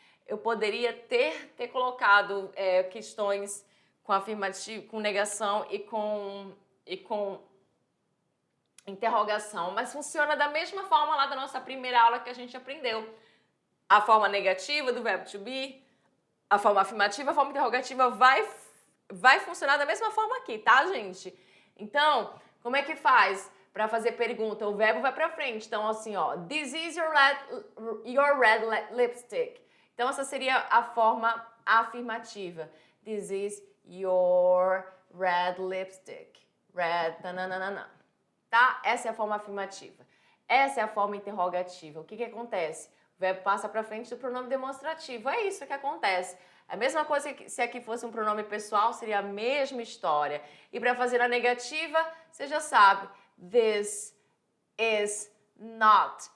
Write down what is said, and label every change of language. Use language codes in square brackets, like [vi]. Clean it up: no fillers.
[pt] Eu poderia ter colocado questões com afirmativo, com negação e com interrogação, mas funciona da mesma forma lá da nossa primeira aula que a gente aprendeu. A forma negativa do verbo to be, a forma afirmativa, a forma interrogativa vai funcionar da mesma forma aqui, tá, gente? Então, como é que faz para fazer pergunta? O verbo vai para frente. Então, assim, ó, [en] this is your red lipstick. [pt] Então, essa seria a forma afirmativa. [en] This is your red lipstick. Red, nananana. Tá? [pt] Essa é a forma afirmativa. Essa é a forma interrogativa. O que acontece? O verbo passa para frente do pronome demonstrativo. É isso que acontece. A mesma coisa que se aqui fosse um pronome pessoal, seria a mesma história. E para fazer a negativa, você já sabe. [en] This is not.